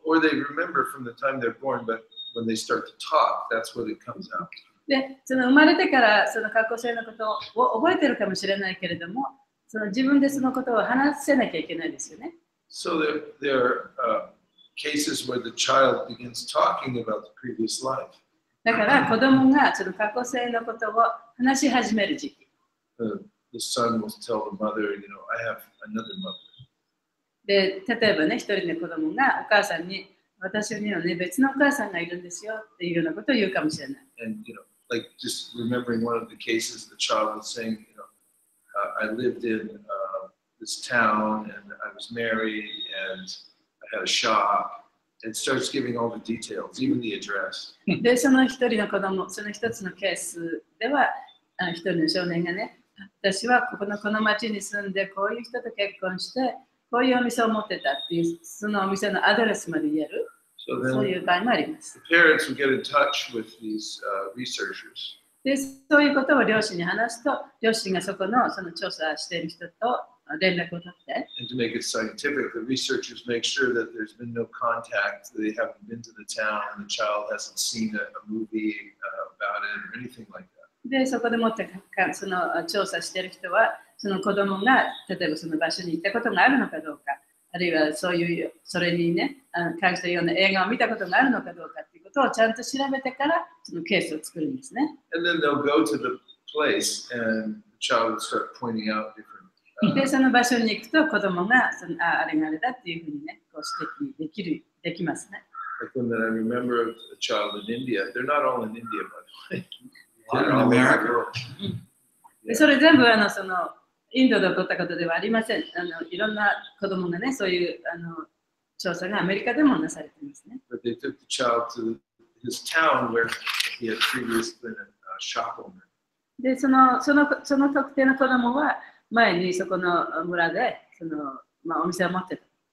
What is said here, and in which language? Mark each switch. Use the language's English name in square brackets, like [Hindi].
[English] Or they remember from the time they're born, but when they start to talk, that's when it comes out. [Japanese] で、その生まれてからその過去性のことを覚えてるかもしれないけれども、その自分でそのことを話せなきゃいけないですよね。 [English] So there are cases where the child begins talking about the previous life. [Japanese] だから子供がその過去性のことを話し始める時期。 [English] The son will tell the mother, I have another mother. [Japanese] で、例えばね、一人の子供がお母さんに、私にはね、別のお母さんがいるんですよっていうようなことを言うかもしれない。 [English] And, like just remembering one of the cases, the child was saying, I lived in this town and I was married and I had a shop. And starts giving all the details, even the address. [Japanese] で、その一人の子供、その一つのケースでは、一人の少年がね、私はこの町に住んで、こういう人と結婚して、こういうお店を持ってたっていう、そのお店のアドレスまで言える、そういう場合もあります。 [English] The parents would get in touch with these researchers. [Japanese] で、そういうことを両親に話すと、両親がそこのその調査している人と連絡を取って。 [English] And to make it scientific, the researchers make sure that there's been no contact, they haven't been to the town, and the child hasn't seen a movie about it or anything like that. [Japanese] で、そこでもってその調査している人は、その子供が例えばその場所に行ったことがあるのかどうか、あるいはそれにね、関したような映画を見たことがあるのかどうかっていうことをちゃんと調べてからそのケースを作るんですね。 [English] And then they'll go to the place and the child will start pointing out different. [Japanese] で、その場所に行くと子供があれがあれだっていうふうにね、こう指摘できますね。 [English] Like when I remember a child in India, they're not all in India, by the way. They're in America. [Japanese] で、それ全部そのインドで起こったことではありません。いろんな子供がね、そういう調査がアメリカでもなされていますね。 [English] But they took the child to his town where he had previously been a shop owner. [Japanese] で、その特定の子供は前にそこの村でお店を持ってた。